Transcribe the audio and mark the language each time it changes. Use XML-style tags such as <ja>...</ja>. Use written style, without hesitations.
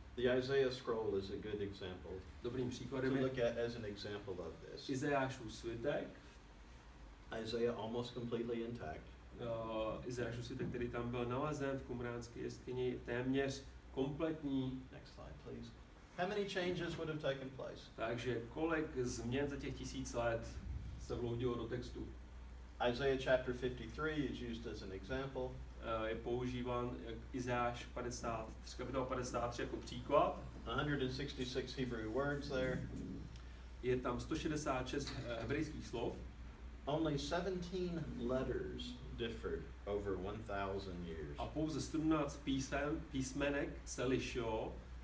<en>The Isaiah scroll is a good example.</en> <cs>Dobrým příkladem to je</cs> <en>look at as an example of this.</en> <cs>Izajášův svitek.</cs> <en>Isaiah almost completely intact.</en> <cs>Izajášův svitek, který tam byl nalezen v Qumránské jeskyni, téměř kompletní.</cs> <en>Next slide, please. How many changes would have taken place?</en> <cs>Takže kolik změn za těch 1000 let se vloudilo do textu?</cs> <en>Isaiah chapter 53 is used as an example.</en> <cs>Je používán Izajáš 53 jako příklad.</cs> <en>166 Hebrew words there.</en> <cs>Je tam 166 hebrejských slov.</cs> <en>Only 17 letters differed over 1,000 years.</en> <cs>A pouze 17 písmenek se lišilo.</cs>